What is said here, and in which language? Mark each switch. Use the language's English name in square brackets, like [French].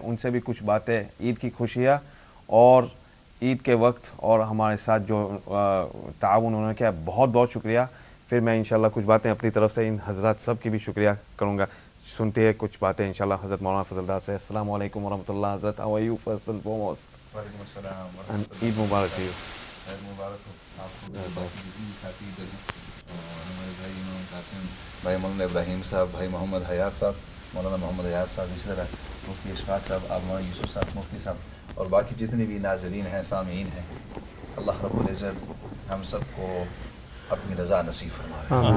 [Urdu] ان سے بھی کچھ باتیں عید کی خوشیاں اور عید کے وقت اور ہمارے ساتھ جو تعاون انہوں نے کیا, بہت بہت شکریہ. پھر میں انشاءاللہ کچھ باتیں اپنی طرف سے ان حضرات سب کی بھی شکریہ کروں گا. سنتے ہیں کچھ باتیں انشاءاللہ حضرت مولانا فضل داد سے. السلام علیکم ورحمۃ اللہ. [English] حضرت how are you first and foremost? [Urdu] وعلیکم السلام [English] and Eid Mubarak to you. [Urdu] خیر مبارک ہو آپ کو. ساتھی ہمارے بھائی امام قاسم, بھائی مولانا ابراہیم صاحب, بھائی محمد حیات صاحب, مولانا محمد حیات صاحب, اسی طرح مفتی اشفاق صاحب, آپ مولانا یوسف صاحب مفتی صاحب, اور باقی جتنے بھی ناظرین ہیں, سامعین ہیں, اللہ رب العزت ہم سب کو اپنی رضا نصیب فرمائے.